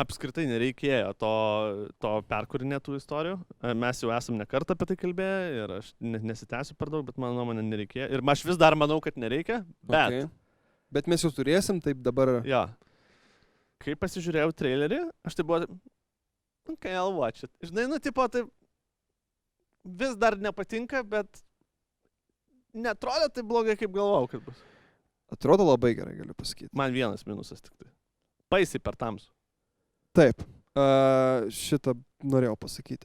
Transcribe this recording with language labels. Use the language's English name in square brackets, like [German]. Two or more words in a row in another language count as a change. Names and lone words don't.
[Lithuanian] Apskritai nereikėjo to perkūrinėtų istorijų. Mes jau esam ne kartą apie tai kalbėję ir aš nesitęsiu per daug, bet mano nuomonė nereikėjo. Ir aš vis dar manau, kad nereikia, bet... Okay. Bet mes jau turėsim, taip dabar... Jo. Kai pasižiūrėjau trailerį, aš tai buvo... [English] Okay, I'll watch it. [Lithuanian] Žinai, tipo, tai vis dar nepatinka, bet neatrodo tai blogai, kaip galvojau, kad bus. Atrodo labai gerai, galiu pasakyti. Man vienas minusas tik tai. Baisiai per tamsų. Taip. Šitą norėjau pasakyti.